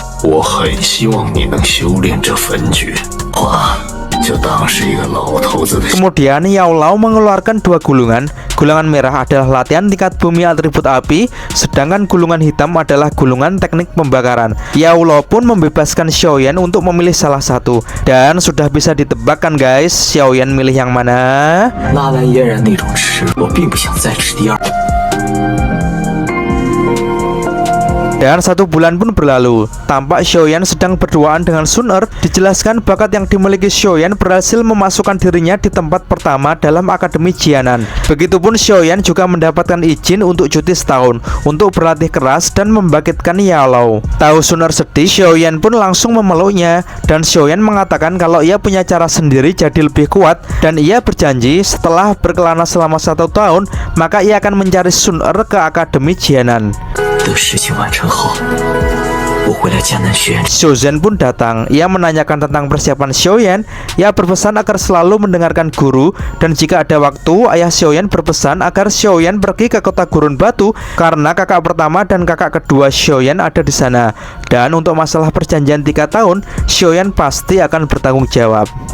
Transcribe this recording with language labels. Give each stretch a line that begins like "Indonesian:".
Chinese: 我很希望你能修炼这焚诀，我就当是一个老头子的。
Indonesian: Kemudian Yaola mengeluarkan dua gulungan. Gulungan merah adalah latihan tingkat bumi atribut api, sedangkan gulungan hitam adalah gulungan teknik pembakaran. Yaola pun membebaskan Xiaoyan untuk memilih salah satu. Dan sudah bisa ditebakkan guys, Xiaoyan milih yang mana?
Chinese: 纳兰嫣然那种吃，我并不想再吃第二。
Indonesian: Dan 1 bulan pun berlalu. Tampak Xiaoyan sedang berduaan dengan Sun Er. Dijelaskan bakat yang dimiliki Xiaoyan berhasil memasukkan dirinya di tempat pertama dalam Akademi Jianan. Begitupun Xiaoyan juga mendapatkan izin untuk cuti setahun untuk berlatih keras dan membangkitkan Yaola. Tahu Sun Er sedih, Xiaoyan pun langsung memeluknya, dan Xiaoyan mengatakan kalau ia punya cara sendiri jadi lebih kuat, dan ia berjanji setelah berkelana selama 1 tahun maka ia akan mencari Sun Er ke Akademi Jianan.
Chinese: 等事情完成后，我会来迦南学院。
Indonesian: Xiaozhen pun datang. Ia menanyakan tentang persiapan Xiaoyan. Ia berpesan agar selalu mendengarkan guru, dan jika ada waktu, ayah Xiaoyan berpesan agar Xiaoyan pergi ke kota Gurun Batu karena kakak pertama dan kakak kedua Xiaoyan ada di sana. Dan untuk masalah perjanjian 3 tahun, Xiaoyan pasti akan bertanggung jawab.